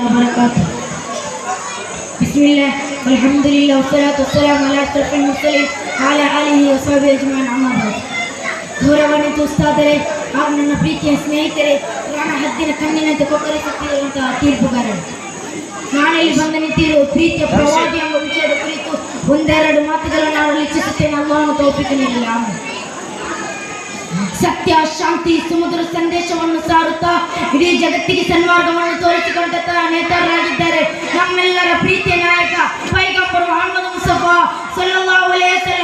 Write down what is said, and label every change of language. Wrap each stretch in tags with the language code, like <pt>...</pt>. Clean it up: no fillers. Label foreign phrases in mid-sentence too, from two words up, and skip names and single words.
<ar>وبركاته. بسم الله والحمد لله والصلاة والسلام على أشرف المرسلين وعلى آله وصحبه أجمعين أما بعد.</ar> <kn>ಗೌರವಾನ್ವಿತ ಉಸ್ತಾದರೆ ಹಾಗೂ ನನ್ನ ಪ್ರೀತಿಯ ಸ್ನೇಹಿತರೆ, ಪ್ರಾಣ ಹದ್ದಿನ ಕಣ್ಣಿನಂತೆ ಕೊಕ್ಕರಿಸುತ್ತಿರುವಂತಹ ತೀರ್ಪುಗಾರರು, ನಾನಲ್ಲಿ ಬಂದು ನಿಂತಿರುವ ಪ್ರೀತಿಯ ಪ್ರವಾದಿ ಎಂಬ ವಿಷಯದ ಕುರಿತು ಒಂದೆರಡು ಮಾತುಗಳನ್ನು ನಾನು ಇಚ್ಛಿಸುತ್ತೇನೆ. ಅಲ್ಲಾಹನು ತೌಫೀಕ್ ನೀಡಲಿ. ಆಮೇಲೆ ಸತ್ಯ, ಶಾಂತಿ, ಸುಮಧುರ ಸಂದೇಶವನ್ನು ಸಾರುತ್ತಾ ಇಡೀ ಜಗತ್ತಿಗೆ ಸನ್ಮಾರ್ಗವನ್ನು ತೋರಿಸಿಕೊಂಡ ನೇತಾರರಾಗಿದ್ದಾರೆ ನಮ್ಮೆಲ್ಲರ ಪ್ರೀತಿಯ ನಾಯಕ ಪೈಗಂಬರ್ ಮೊಹಮ್ಮದ್ ಮುಸ್ತಫಾ</kn> <ar>صلى الله عليه وسلم.</ar>